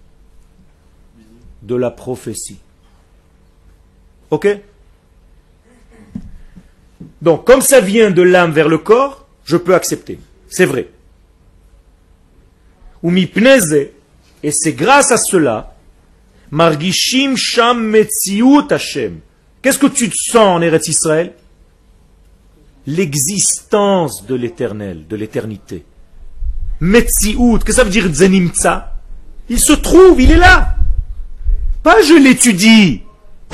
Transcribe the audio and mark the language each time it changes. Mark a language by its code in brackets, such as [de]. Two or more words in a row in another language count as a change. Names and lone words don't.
[fr] De la prophétie. Ok? Donc, comme ça vient de l'âme vers le corps, je peux accepter. C'est vrai. [he] ומפני זה, [fr] et c'est grâce à cela, [he] מרגישים שם מציאות השם. [fr] Qu'est-ce que tu te sens en [he] ארץ ישראל? [fr] L'existence de l'éternel, de l'éternité. Metziut, qu'est-ce que ça veut dire zenimtsa? Il se trouve, il est là. Pas je l'étudie.